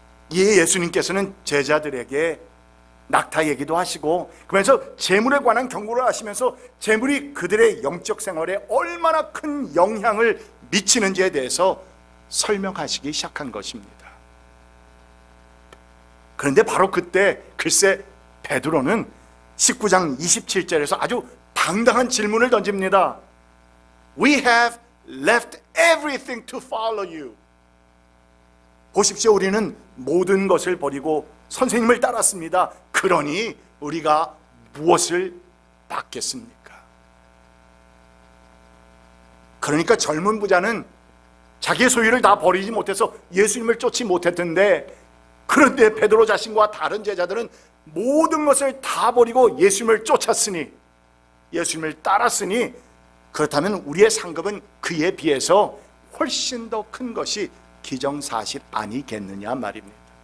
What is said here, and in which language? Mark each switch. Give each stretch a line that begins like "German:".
Korean: 이에 예수님께서는 제자들에게 낙타 얘기도 하시고, 그러면서 재물에 관한 경고를 하시면서 재물이 그들의 영적 생활에 얼마나 큰 영향을 미치는지에 대해서 설명하시기 시작한 것입니다. 그런데 바로 그때 글쎄 베드로는 19장 27절에서 아주 당당한 질문을 던집니다.
English: We have left everything to follow you.
Korean: 보십시오, 우리는 모든 것을 버리고 선생님을 따랐습니다. 그러니 우리가 무엇을 받겠습니까? 그러니까 젊은 부자는 자기의 소유를 다 버리지 못해서 예수님을 쫓지 못했던데, 그런데 베드로 자신과 다른 제자들은 모든 것을 다 버리고 예수님을 쫓았으니, 예수님을 따랐으니, 그렇다면 우리의 상급은 그에 비해서 훨씬 더 큰 것이 기정사실 아니겠느냐 말입니다.